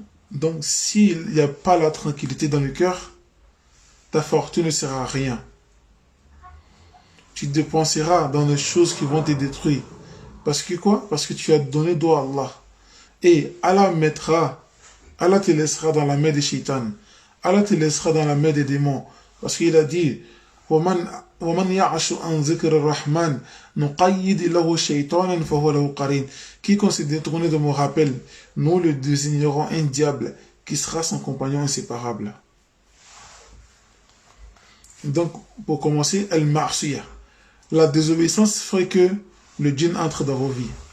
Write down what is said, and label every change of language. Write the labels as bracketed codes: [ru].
[fr] Donc, s'il n'y a pas la tranquillité dans le cœur, ta fortune ne sert à rien. Tu dépenseras dans les choses qui vont te détruire. Parce que quoi? Parce que tu as donné dos à Allah. Et Allah te laissera dans la main des shaytans. Allah te laissera dans la main des démons. Parce qu'il a dit, [ar] وَمَنْ يَعْشُ عَنْ ذِكْرِ الرَّحْمَنِ نُقَيِّدْ لَهُ شَيْطَانًا فَهُوَ لَهُ قَرِينٌ. [fr] Quiconque s'est détourné de mon rappel, nous le désignerons un diable qui sera son compagnon inséparable. Donc, pour commencer, al-ma'siyah. La désobéissance ferait que le djinn entre dans vos vies.